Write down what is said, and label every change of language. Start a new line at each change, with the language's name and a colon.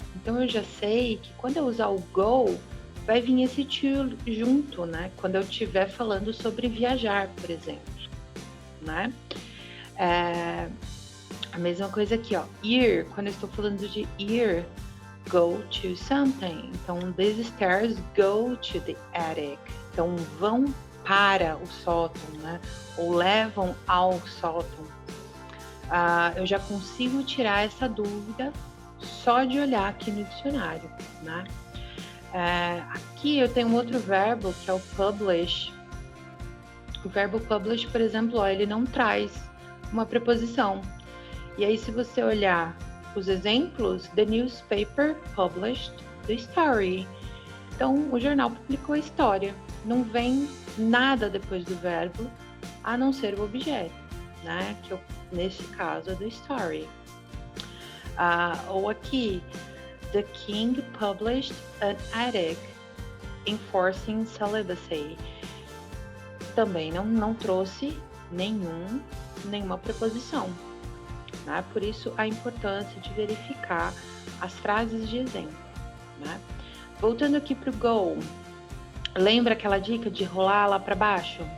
Portuguese: Então eu já sei que quando eu usar o go, vai vir esse to junto, né? Quando eu estiver falando sobre viajar, por exemplo, né? A mesma coisa aqui, ó. Ir, quando eu estou falando de ir,
English: go to something. Então, these stairs go to the attic.
Portuguese: Então, vão para o sótão, né? Ou levam ao sótão. Eu já consigo tirar essa dúvida só de olhar aqui no dicionário, né? Aqui eu tenho um outro verbo que é o publish. O verbo publish, por exemplo, ó, ele não traz uma preposição. E aí, se você olhar os exemplos,
English: the newspaper published the story.
Portuguese: Então, o jornal publicou a história. Não vem nada depois do verbo, a não ser o objeto, né? Que nesse caso é the story.
English: Ou aqui, the king published an edict enforcing celibacy.
Portuguese: Também não trouxe nenhuma preposição. Né? Por isso, a importância de verificar as frases de exemplo. Né? Voltando aqui para o go, lembra aquela dica de rolar lá para baixo?